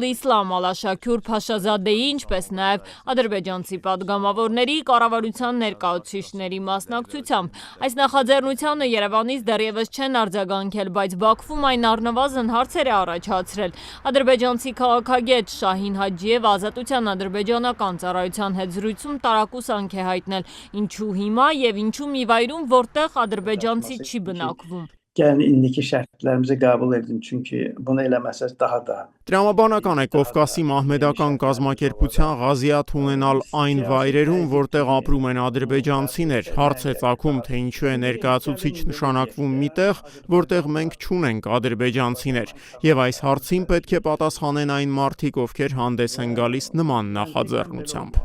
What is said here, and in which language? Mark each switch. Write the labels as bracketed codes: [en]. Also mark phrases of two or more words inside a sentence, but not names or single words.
[hy] Իսլամ Ալաշաքյուր Փաշազադեի, ինչպես նաև ադրբեջանցի պատգամավորների, կառավարության ներկայացուցիչների մասնակցությամբ։ Այս նախաձեռնությանը Երևանից դեռևս չեն արձագանքել, բայց Բաքվում այն առնվազն հարցեր է առաջացրել։ Ադրբեջանցի քաղաքագետ Շահին Հաջիևը Ազատության ադրբեջանական ծառայության հետ զրույցում տարակուսանք է հայտնել, ինչու հիմա եւ ինչու մի վայրում, որտեղ ադրբեջանցի չի բնակվում։ [az] Yəni indiki şərtlərimizi qəbul edin, çünki bunu eləməsəz daha da [hy] Տրամաբանական է Կովկասի մահմեդական կազմակերպության Ղազիաթ ունենալ այն վայրերում, որտեղ ապրում են ադրբեջանցիներ։ Հարց է ծագում, թե ինչու է ներկայացուցիչ նշանակվում միտեղ, որտեղ մենք չունենք ադրբեջանցիներ, եւ այս հարցին պետք է պատասխանեն այն մարդիկ, ովքեր հանդես են գալիս նման նախաձեռնությամբ։